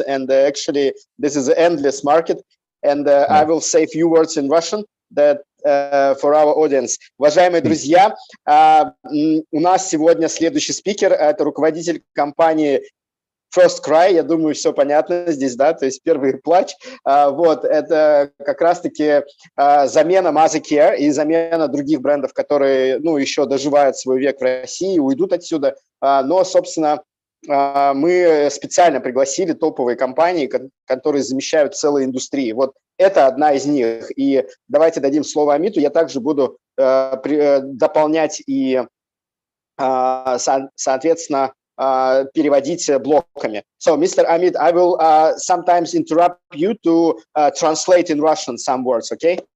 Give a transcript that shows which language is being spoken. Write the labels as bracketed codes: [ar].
[en] And actually, this is an endless market. And I will say a few words in Russian that for our audience. [ru] Уважаемые друзья, у нас сегодня следующий спикер, это руководитель компании Firstcry, я думаю, все понятно здесь, да, то есть первый плач. Вот, это как раз-таки замена Mother Care и замена других брендов, которые, еще доживают свой век в России, уйдут отсюда. Но, собственно, мы специально пригласили топовые компании, которые замещают целые индустрии. Вот это одна из них. И давайте дадим слово Амиту. Я также буду дополнять и, соответственно, переводить блоками. [en] So, Mr. Amit, I will sometimes interrupt you to translate in Russian some words, okay?